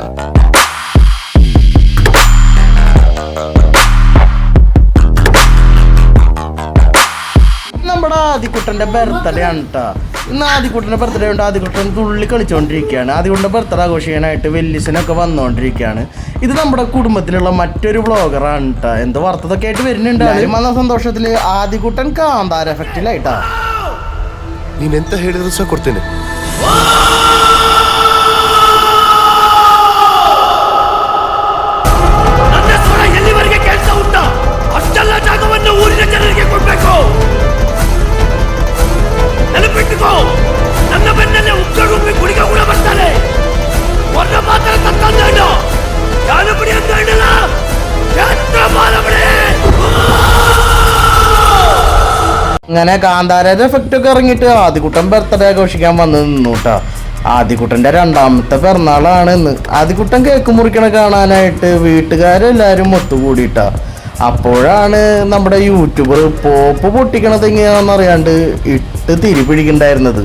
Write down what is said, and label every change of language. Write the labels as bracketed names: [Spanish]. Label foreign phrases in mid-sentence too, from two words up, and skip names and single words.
[Malayalam] നമ്മുടെ ആദിക്കുട്ടന്റെ ബർത്ത്ഡേ ആണ് കേട്ടോ. ഇന്ന് ആദിക്കുട്ടന്റെ ബർത്ത്ഡേ ഉണ്ട്. ആദിക്കുട്ടൻ തുള്ളി കളിച്ചുകൊണ്ടിരിക്കുകയാണ്. ആദിക്കുട്ടന്റെ ബർത്ത്ഡേ ആഘോഷിക്കാനായിട്ട് വെല്ലിസിനൊക്കെ വന്നുകൊണ്ടിരിക്കുകയാണ്. ഇത് നമ്മുടെ കുടുംബത്തിലുള്ള മറ്റൊരു വ്ളോഗറാണ് കേട്ടോ. എന്ത് വാർത്തതൊക്കെ ആയിട്ട് വരുന്നുണ്ട്. വന്ന സന്തോഷത്തില് ആദിക്കുട്ടൻ കാന്താര എഫക്റ്റിലായിട്ടാ. [Kannada] ನೀನೆಂತ ಹೇಳಿದ್ರು ಸಹ ಕೊಡ್ತೇನೆ. ನನ್ನ ಸ್ವರ ಎಲ್ಲಿವರೆಗೆ ಕೇಳ್ತಾ ಉಂಟಾ ಅಷ್ಟೆಲ್ಲ ಜಾಗವನ್ನು ಊರಿನ ಜನರಿಗೆ ಕೊಡ್ಬೇಕು. ನೆನಪಿಟ್ಟುಕೋ, ನನ್ನ ಬೆನ್ನಲ್ಲೇ ಉಗ್ರರೂಪಿ ಗುಳಿಗ ಕೂಡ ಬರ್ತಾರೆ. [Tulu] ಒರ್ಣ ಮಾತ್ರ ತತ್ತಂದೇಣ ಯಾನಪಡಿ ಅಂತ ಹೇಳಲ್ಲ, ಯಂತ್ರ ಮಾಲಬಡಿ. [Malayalam] അങ്ങനെ കാന്താരയുടെ എഫക്റ്റ് ഒക്കെ ഇറങ്ങിയിട്ട് ആദിക്കുട്ടൻ ബർത്ത്ഡേ ആഘോഷിക്കാൻ വന്ന് നിന്നു കേട്ടോ. ആദിക്കുട്ടൻ്റെ രണ്ടാമത്തെ പിറന്നാളാണ് ഇന്ന്. ആദിക്കുട്ടൻ കേക്ക് മുറിക്കണ കാണാനായിട്ട് വീട്ടുകാരെല്ലാവരും ഒത്തുകൂടിയിട്ടാ. അപ്പോഴാണ് നമ്മുടെ യൂട്യൂബർ പോപ്പ് പൊട്ടിക്കണത് എങ്ങനെയാണെന്ന് അറിയാണ്ട് ഇട്ട് തിരിപിടിക്കണ്ടായിരുന്നത്.